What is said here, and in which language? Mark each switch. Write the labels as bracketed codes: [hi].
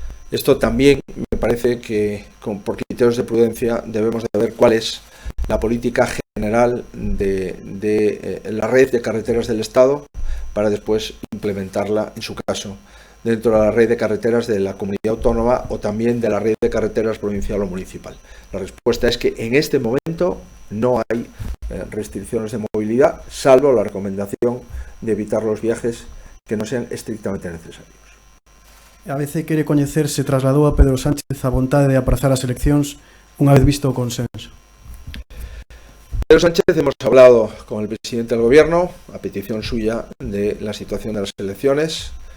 [es] Esto también me parece que, por criterios de prudencia, debemos de ver cuál es la política general de la red de carreteras del Estado para después implementarla, en su caso, dentro de la red de carreteras de la comunidad autónoma o también de la red de carreteras provincial o municipal. La respuesta es que en este momento no hay restricciones de movilidad, salvo la recomendación de evitar los viajes que no sean estrictamente necesarios. [gl] A veces quere coñecer se trasladou a Pedro Sánchez a vontade de aprazar as eleccións unha vez visto o consenso. [es] Pedro Sánchez hemos hablado con el presidente del gobierno a petición suya de la situación de las elecciones.